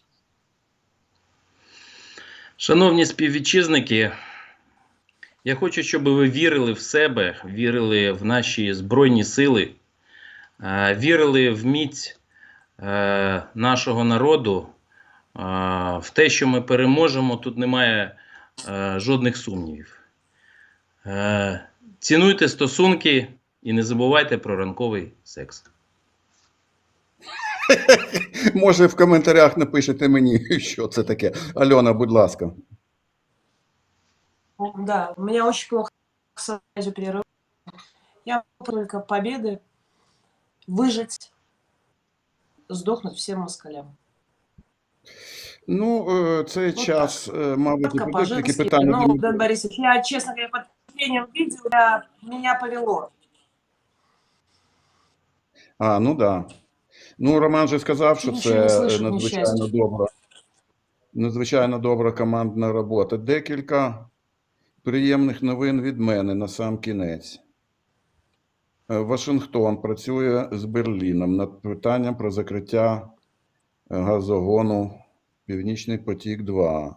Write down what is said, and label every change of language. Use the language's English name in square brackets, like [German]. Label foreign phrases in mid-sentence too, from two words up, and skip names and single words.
[Ukrainian] Шановні співвітчизники, я хочу, щоб ви вірили в себе, вірили в наші Збройні Сили, вірили в міць нашого народу, в те, що ми переможемо, тут немає жодних сумнівів. Цінуйте стосунки і не забувайте про ранковий секс. Може, в коментарях напишете мені, що це таке. Альона, будь ласка. [Russian] Да, у меня очень плохо с связью перерыв. Я только победы, выжить, сдохнуть всем москалям. [Ukrainian] Цей [Russian] Вот [Ukrainian] час, мабуть, [Russian] Только [Ukrainian] не буде тільки [Russian] по-женски. [Ukrainian] питання. [Russian] Дэн Борисович, я, честно говоря, под впечатлением видео, меня повело. [Ukrainian] Да. Роман же сказав, що Нічого не це [Russian] слышу, [Ukrainian] надзвичайно добра командна робота. Декілька приємних новин від мене на сам кінець. Вашингтон працює з Берліном над питанням про закриття газогону Північний потік-2.